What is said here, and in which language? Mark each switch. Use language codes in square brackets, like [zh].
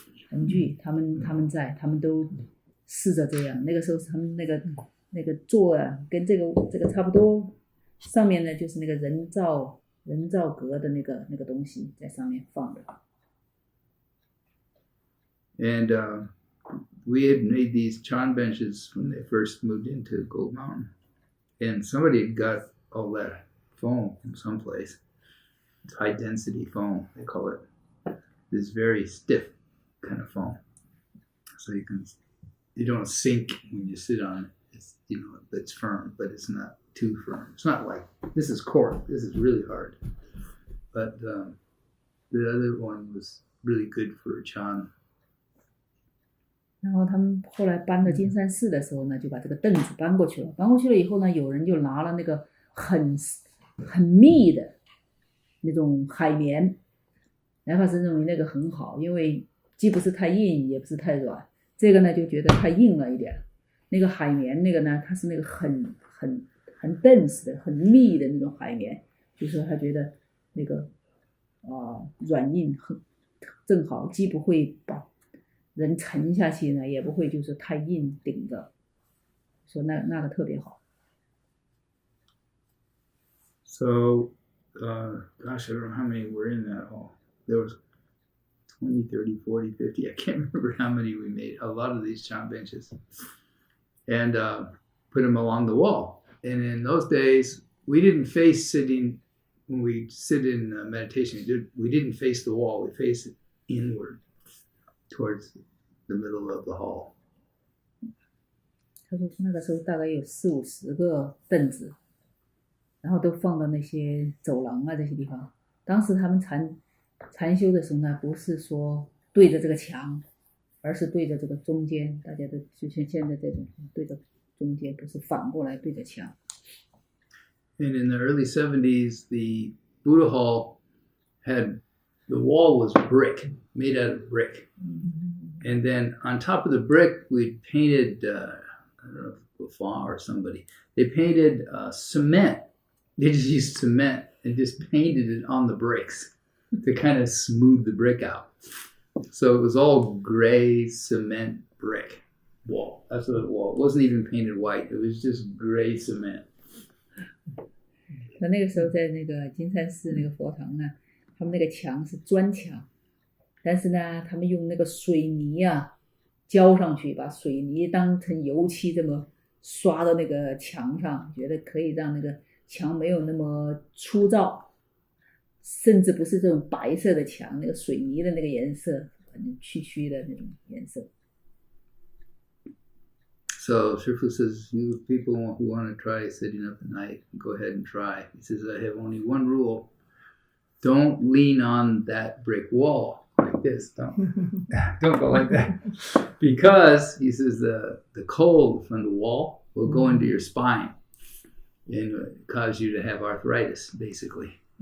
[zh] 横具，他们都试着这样。那个时候他们那个座跟这个差不多，上面呢就是那个人造格的那个东西在上面放的。 [en] And we had made these Chan benches when they first moved into Gold Mountain. And somebody had got all that foam from someplace. It's high density foam, they call it. This very stiff kind of foam. So you don't sink when you sit on it. It's firm, but it's not too firm. It's not like, this is cork, this is really hard. But the other one was really good for Chan. [zh] 然后他们后来搬到金山寺的时候呢，就把这个凳子搬过去了。搬过去了以后呢，有人就拿了那个很密的那种海绵，来法师认为那个很好，因为既不是太硬，也不是太软。这个呢就觉得太硬了一点。那个海绵那个呢，它是那个很dense的、很密的那种海绵，就是说他觉得那个软硬正好，既不会把人沉下去呢，也不会就是太硬顶着，说那个特别好。 [en] So, gosh, I don't know how many were in that hall. There was 20, 30, 40, 50. I can't remember how many we made. A lot of these chant benches. And put them along the wall. And in those days, we didn't face sitting, when we sit in meditation, we didn't face the wall. We faced it inward towards the middle of the hall. [zh] 他说那个时候大概有40-50个凳子，然后都放到那些走廊啊这些地方。当时他们禅修的时候呢，不是说对着这个墙，而是对着这个中间，大家都就像现在这种对着中间，不是反过来对着墙。 [en] And in the early 70s, the Buddha Hall had, the wall was brick, made out of brick. And then on top of the brick, we painted, I don't know, Buffon or somebody, they painted cement. They just used cement and just painted it on the bricks to kind of smooth the brick out. So it was all gray cement brick wall. That's what it was. It wasn't even painted white. It was just gray cement. [zh] 那个时候在那个金山寺那个佛堂呢，他们那个墙是砖墙，但是呢，他们用那个水泥啊浇上去，把水泥当成油漆这么刷到那个墙上，觉得可以让那个墙没有那么粗糙，甚至不是这种白色的墙，那个水泥的那个颜色，反正区的那种颜色。 [en] So Shifu says, you people who want to try sitting up at night, go ahead and try. He says, I have only one rule. Don't lean on that brick wall like this. Don't go like that. Because, he says, the cold from the wall will go into your spine and cause you to have arthritis, basically.